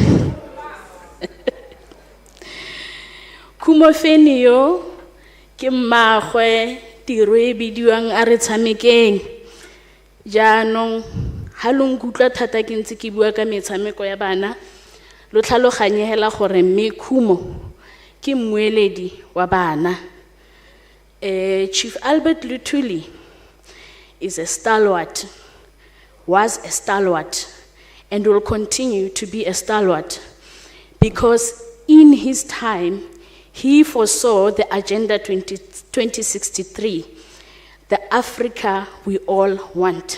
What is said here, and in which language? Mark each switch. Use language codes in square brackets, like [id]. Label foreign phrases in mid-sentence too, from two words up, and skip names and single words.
[tn] Kumo Feni yo ke mmagwe tiro e bidiwang a re tshamekeng. Jaanong halong kutlwa thata ke ntse ke bua ka metshameko ya bana lo tlhaloganye hela gore mme Kumo ke mmueledi wa bana. [en] Chief Albert Luthuli is a stalwart, was a stalwart, and will continue to be a stalwart because in his time he foresaw the Agenda 2063, the Africa we all want.